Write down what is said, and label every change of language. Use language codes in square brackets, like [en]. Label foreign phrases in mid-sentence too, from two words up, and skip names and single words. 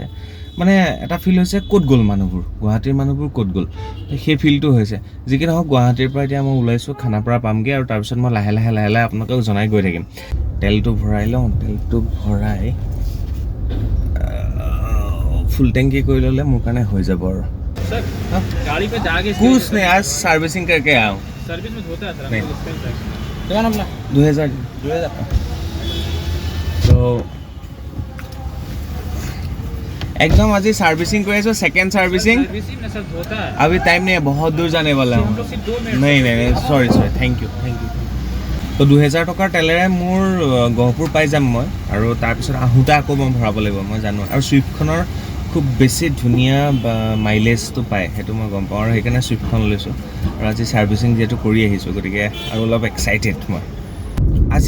[as] মানে এটা ফিল হৈছে ক'ত গ'ল মানুহবোৰ, গুৱাহাটীৰ মানুহবোৰ ক'ত গ'ল, সেই ফিলটো হৈছে। যি কি নহওক, গুৱাহাটীৰ পৰা এতিয়া মই ওলাইছোঁ, খানাপাৰা পামগৈ, আৰু তাৰপিছত মই লাহে লাহে আপোনালোকক জনাই গৈ থাকিম। তেলটো ভৰাই লওঁ, তেলটো ভৰাই [en] full tank [as] কৰি ল'লে মোৰ কাৰণে হৈ যাব আৰু [hi] सर गाड़ी पे जाके कुछ नहीं आज सर्विसिंग करके आया हूँ सर्विस में होता है सर नहीं। क्या नाम 2000 तो एकदम आज सर्विसिंग कर [en] second servicing [hi] सर्विसिंग में सर होता है अभी टाइम नहीं है बहुत दूर जाने वाला हूँ सिर्फ 2 मिनट [as] नहीं [en] sorry thank you [as] তো 2000 টকাৰ তেলেৰে মোৰ গহপুৰ পাই যাম মই আৰু তাৰপিছত আহোঁতে আকৌ মই ভৰাব লাগিব মই জানো আৰু ছুইফ্টখনৰ খুব বেছি ধুনীয়া মাইলেজটো পায় সেইটো মই গম পাওঁ আৰু সেইকাৰণে ছুইফ্টখন লৈছোঁ আৰু আজি ছাৰ্ভিচিং যিহেতু কৰি আহিছোঁ গতিকে আৰু অলপ এক্সাইটেড মই আজি